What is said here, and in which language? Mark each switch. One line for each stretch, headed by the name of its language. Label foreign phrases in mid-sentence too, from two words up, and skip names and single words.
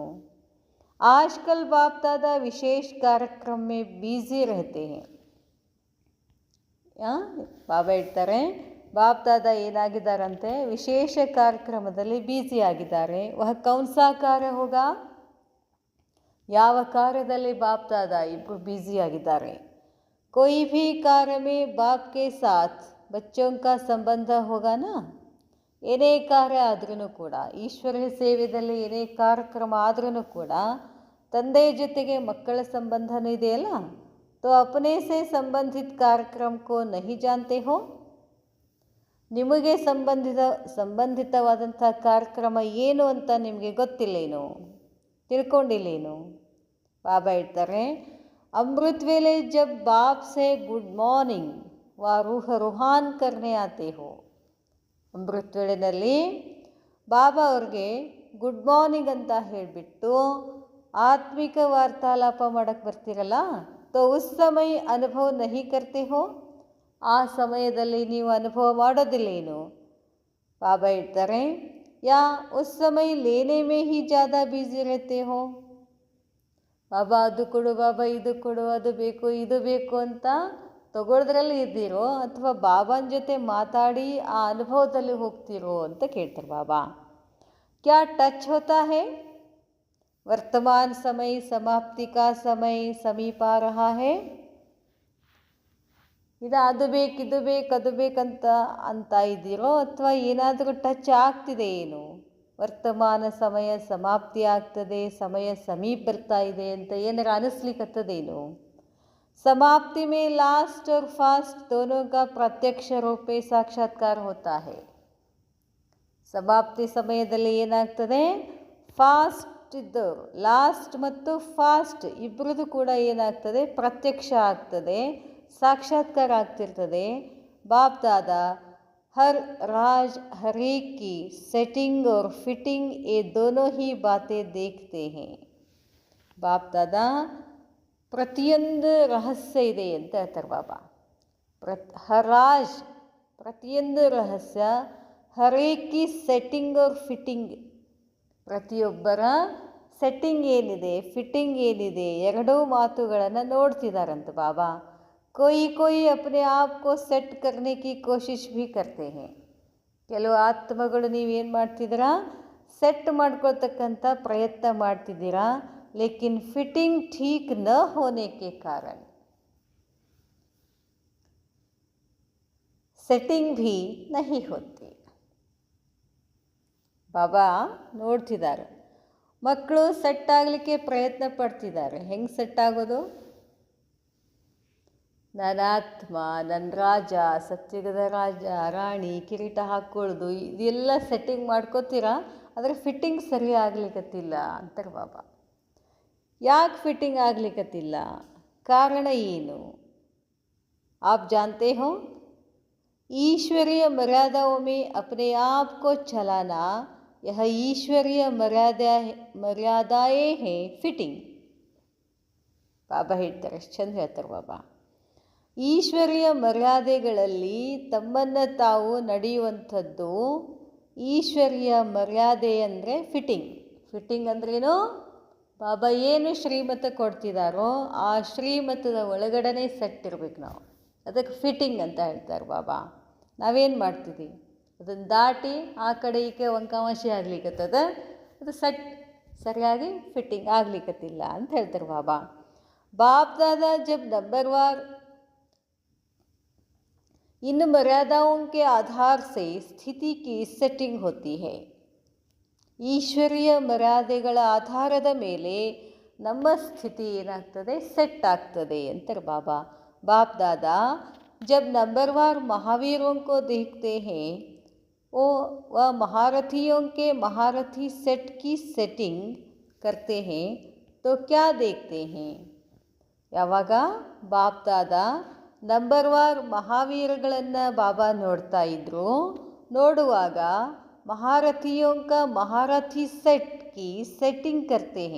Hindi: आजकल बाप दादा विशेष कार्यक्रम में बिज़ी रहते हैं.
Kannada: ಬಾಬಾ ಹೇಳ್ತಾರೆ, ಬಾಪ್ ದಾದಾ ಏನಾಗಿದ್ದಾರಂತೆ, ವಿಶೇಷ ಕಾರ್ಯಕ್ರಮದಲ್ಲಿ ಬ್ಯುಸಿ ಆಗಿದ್ದಾರೆ.
Hindi: वह कौन सा कार्य होगा,
Kannada: ಯಾವ ಕಾರ್ಯದಲ್ಲಿ ಬಾಪ್ ದಾದಾ ಇಬ್ಬರು ಬ್ಯುಸಿ ಆಗಿದ್ದಾರೆ.
Hindi: कोई भी कार्य में बाप के साथ बच्चों का संबंध होगा ना.
Kannada: ಏನೇ ಕಾರ್ಯ ಆದ್ರೂ ಕೂಡ, ಈಶ್ವರ ಸೇವೆಯಲ್ಲಿ ಏನೇ ಕಾರ್ಯಕ್ರಮ ಆದ್ರೂ ಕೂಡ ತಂದೆ ಜೊತೆಗೆ ಮಕ್ಕಳ ಸಂಬಂಧನೂ ಇದೆಯಲ್ಲ.
Hindi: तो अपने से संबंधित कार्यक्रम को नहीं जानते हो.
Kannada: ನಿಮಗೆ ಸಂಬಂಧಿತವಾದಂಥ ಕಾರ್ಯಕ್ರಮ ಏನು ಅಂತ ನಿಮಗೆ ಗೊತ್ತಿಲ್ಲೇನು, ತಿಳ್ಕೊಂಡಿಲ್ಲೇನು. ಬಾಬಾ ಹೇಳ್ತಾರೆ,
Hindi: अमृत वेले जब बाप से
English: good morning
Hindi: व रूहान करने आते हो.
Kannada: ಅಮೃತ ವೇಳೆಯಲ್ಲಿ ಬಾಬಾ ಅವ್ರಿಗೆ
English: good morning
Kannada: ಅಂತ ಹೇಳಿಬಿಟ್ಟು ಆತ್ಮಿಕ ವಾರ್ತಾಲಾಪ ಮಾಡೋಕ್ಕೆ ಬರ್ತೀರಲ್ಲ,
Hindi: तो उस समय अनुभव नहीं करते हो.
Kannada: ಆ ಸಮಯದಲ್ಲಿ ನೀವು ಅನುಭವ ಮಾಡೋದಿಲ್ಲೇನು. ಬಾಬಾ ಹೇಳ್ತಾರೆ,
Hindi: या उस समय लेने में ही ज़्यादा बिज़ी रहते हो.
Kannada: ಬಾಬಾ ಅದು ಕೊಡು, ಬಾಬಾ ಇದು ಕೊಡು, ಅದು ಬೇಕು ಇದು ಬೇಕು ಅಂತ ತಗೊಳ್ಳೋದ್ರಲ್ಲಿ ಇದ್ದೀರೋ ಅಥವಾ ಬಾಬಾನ ಜೊತೆ ಮಾತಾಡಿ ಆ ಅನುಭವದಲ್ಲಿ ಹೋಗ್ತಿರೋ ಅಂತ ಕೇಳ್ತಾರೆ ಬಾಬಾ.
Hindi: क्या टच होता है. वर्तमान समय समाप्ति का समय समीप आ रहा है.
Kannada: ಇದು ಅದು ಬೇಕು ಇದು ಬೇಕು ಅದು ಬೇಕಂತ ಇದ್ದೀರೋ ಅಥವಾ ಏನಾದರೂ ಟಚ್ ಆಗ್ತಿದೆ ಏನು. ವರ್ತಮಾನ ಸಮಯ ಸಮಾಪ್ತಿ ಆಗ್ತದೆ, ಸಮಯ ಸಮೀಪ ಬರ್ತಾ ಇದೆ ಅಂತ ಏನಾರ ಅನಿಸ್ಲಿಕ್ಕತ್ತದೇನು.
Hindi: समाप्ति में लास्ट और फास्ट दोनों का प्रत्यक्ष रूप में साक्षात्कार होता है.
Kannada: ಸಮಾಪ್ತಿ ಸಮಯದಲ್ಲಿ ಏನಾಗ್ತದೆ, ಫಾಸ್ಟ್ ಇದ್ದವರು ಲಾಸ್ಟ್ ಮತ್ತು ಫಾಸ್ಟ್ ಇಬ್ಬರದು ಕೂಡ ಏನಾಗ್ತದೆ, ಪ್ರತ್ಯಕ್ಷ ಆಗ್ತದೆ, ಸಾಕ್ಷಾತ್ಕಾರ ಆಗ್ತಿರ್ತದೆ.
Hindi: ಬಾಪ್ ದಾದಾ हर राज हर एक की सेटिंग और फिटिंग ये दोनों ही बातें देखते हैं.
Kannada: बाप दादा ಪ್ರತಿಯೊಂದು ರಹಸ್ಯ ಇದೆ ಅಂತ ಹೇಳ್ತಾರೆ ಬಾಬಾ. ಹರಾಜ್ ಪ್ರತಿಯೊಂದು ರಹಸ್ಯ,
Hindi: हरेक की सेटिंग और फिटिंग,
Kannada: ಪ್ರತಿಯೊಬ್ಬರ ಸೆಟ್ಟಿಂಗ್ ಏನಿದೆ ಫಿಟ್ಟಿಂಗ್ ಏನಿದೆ ಎರಡೂ ಮಾತುಗಳನ್ನು ನೋಡ್ತಿದ್ದಾರಂತ ಬಾಬಾ.
Hindi: कोई अपने आप को सेट करने की कोशिश भी करते हैं.
Kannada: ಕೆಲವು ಆತ್ಮಗಳು ನೀವೇನು ಮಾಡ್ತಿದ್ದೀರಾ, ಸೆಟ್ ಮಾಡ್ಕೊಳ್ತಕ್ಕಂಥ ಪ್ರಯತ್ನ ಮಾಡ್ತಿದ್ದೀರಾ,
Hindi: लेकिन फिटिंग ठीक न होने के कारण सेटिंग भी नहीं होती.
Kannada: ಬಾಬಾ ನೋಡ್ತಿದ್ದಾರೆ, ಮಕ್ಕಳು ಸೆಟ್ ಆಗಲಿಕ್ಕೆ ಪ್ರಯತ್ನ ಪಡ್ತಿದ್ದಾರೆ. ಹೆಂಗೆ ಸೆಟ್ ಆಗೋದು? ನನ್ನ ಆತ್ಮ, ನನ್ನ ರಾಜ, ಸತ್ಯುಗದ ರಾಜ, ರಾಣಿ, ಕಿರೀಟ ಹಾಕ್ಕೊಳ್ಳೋದು, ಇದೆಲ್ಲ ಸೆಟ್ಟಿಂಗ್ ಮಾಡ್ಕೋತೀರಾ, ಆದರೆ ಫಿಟ್ಟಿಂಗ್ ಸರಿ ಆಗ್ಲಿಕ್ಕತ್ತಿಲ್ಲ ಅಂತಾರೆ ಬಾಬಾ. ಯಾಕೆ ಫಿಟ್ಟಿಂಗ್ ಆಗ್ಲಿಕ್ಕತ್ತಿಲ್ಲ? ಕಾರಣ ಏನು?
Hindi: आप जानते हो, ईश्वरीय मर्यादाओं में अपने आप को चलाना, यह ईश्वरीय मर्यादाएं हैं ಫಿಟ್ಟಿಂಗ್.
Kannada: ಬಾಬಾ ಹೇಳ್ತಾರೆ, ಎಷ್ಟು ಚಂದ ಹೇಳ್ತಾರೆ ಬಾಬಾ. ಈಶ್ವರೀಯ ಮರ್ಯಾದೆಗಳಲ್ಲಿ ತಮ್ಮನ್ನು ತಾವು ನಡೆಯುವಂಥದ್ದು ಈಶ್ವರೀಯ ಮರ್ಯಾದೆ ಅಂದರೆ ಫಿಟ್ಟಿಂಗ್. ಫಿಟ್ಟಿಂಗ್ ಅಂದ್ರೇನು? ಬಾಬಾ ಏನು ಶ್ರೀಮತ ಕೊಡ್ತಿದ್ದಾರೋ ಆ ಶ್ರೀಮತದ ಒಳಗಡೆ ಸೆಟ್ ಇರ್ಬೇಕು ನಾವು. ಅದಕ್ಕೆ ಫಿಟ್ಟಿಂಗ್ ಅಂತ ಹೇಳ್ತಾರೆ ಬಾಬಾ. ನಾವೇನು ಮಾಡ್ತಿದ್ದೀವಿ? ಅದನ್ನು ದಾಟಿ ಆ ಕಡೆ ಈ ಕಡೆ ವಂಕಾವಾಸಿ ಆಗ್ಲಿಕ್ಕತ್ತದ, ಅದು ಸರಿಯಾಗಿ ಫಿಟ್ಟಿಂಗ್ ಆಗ್ಲಿಕ್ಕತ್ತಿಲ್ಲ ಅಂತ ಹೇಳ್ತಾರೆ ಬಾಬಾ.
Hindi: बाप दादा जब नंबरवार इन मर्यादाओं के आधार से स्थिति की सेटिंग होती है.
Kannada: ಈಶ್ವರೀಯ ಮರ್ಯಾದೆಗಳ ಆಧಾರದ ಮೇಲೆ ನಮ್ಮ ಸ್ಥಿತಿ ಏನಾಗ್ತದೆ? ಸೆಟ್ ಆಗ್ತದೆ ಅಂತಾರೆ ಬಾಬಾ.
Hindi: बाप दादा जब नंबरवार महावीरों को देखते हैं, वो वह महारथियों के महारथी सेट की सेटिंग करते हैं, तो क्या देखते हैं?
Kannada: ಯಾವಾಗ ಬಾಪ್ ದಾದಾ ನಂಬರ್ವಾರ್ ಮಹಾವೀರಗಳನ್ನು ಬಾಬಾ ನೋಡ್ತಾ ಇದ್ರು, ನೋಡುವಾಗ
Hindi: महारथियों के महारथी सेट की सेटिंग करते हैं.